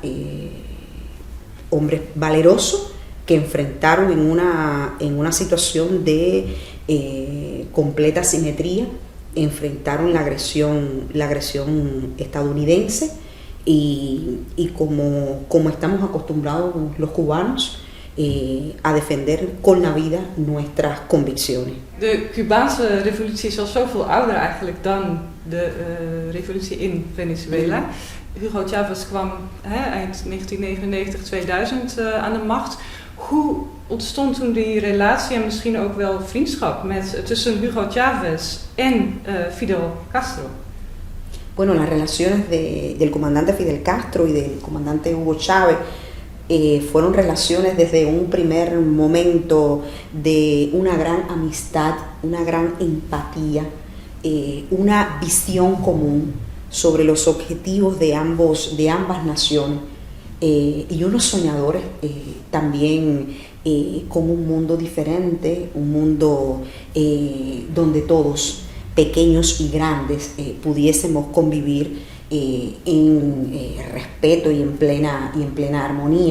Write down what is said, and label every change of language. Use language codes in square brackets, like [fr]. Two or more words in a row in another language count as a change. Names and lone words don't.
[es] hombres valerosos que enfrentaron en una situación de completa simetría, enfrentaron la agresión estadounidense y como estamos acostumbrados los cubanos a defender con la vida nuestras convicciones. [nl] De Cubaanse revolutie is al zoveel ouder eigenlijk dan de revolutie in Venezuela. Hugo Chavez kwam eind 1999-2000 aan de macht. Hoe ontstond toen die relatie en misschien ook wel vriendschap tussen Hugo Chavez en Fidel Castro? [es] Bueno, las relaciones del comandante Fidel Castro y del comandante Hugo Chávez fueron relaciones desde un primer momento de una gran amistad, una gran empatía, una visión común sobre los objetivos de ambas naciones y unos soñadores también con un mundo diferente, un mundo donde todos, pequeños y grandes, pudiésemos convivir en respeto y en plena armonía.